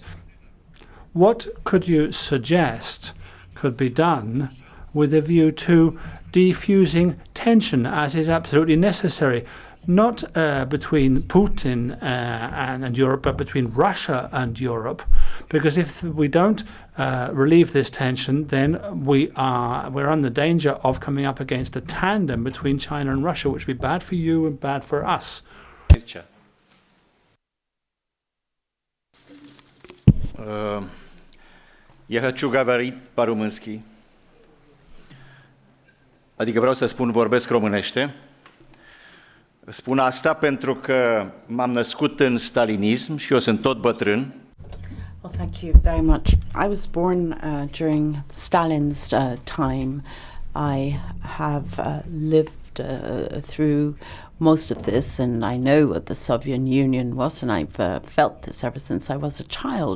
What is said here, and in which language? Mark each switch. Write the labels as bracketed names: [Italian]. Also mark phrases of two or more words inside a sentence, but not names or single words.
[English] What could you suggest could be done with a view to defusing tension, as is absolutely necessary, not between Putin and Europe, but between Russia and Europe? Because if we don't relieve this tension, then we're on the danger of coming up against a tandem between China and Russia, which would be bad for you and bad for us. [Russian] Я хочу говорить по-румынски. [Romanian] Adică vreau să spun, vorbesc românește. Spun asta pentru că m-am născut în stalinism și eu sunt tot bătrân. [English] Well, thank you very much. I was born during Stalin's time. I have lived through most of this, and I know what the Soviet Union was, and I've felt this ever since I was a child.